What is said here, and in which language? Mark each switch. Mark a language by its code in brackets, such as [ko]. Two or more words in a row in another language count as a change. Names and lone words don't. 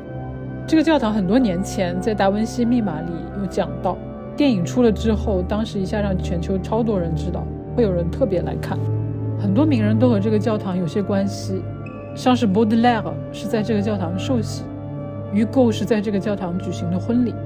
[zh] 這個教堂很多年前在達文西密碼裡有講到，電影出了之後，當時一下讓全球超多人知道，會有人特別來看。很多名人都和這個教堂有些關係，像是 Baudelaire 是在這個教堂受洗，於購是在這個教堂舉行的婚禮。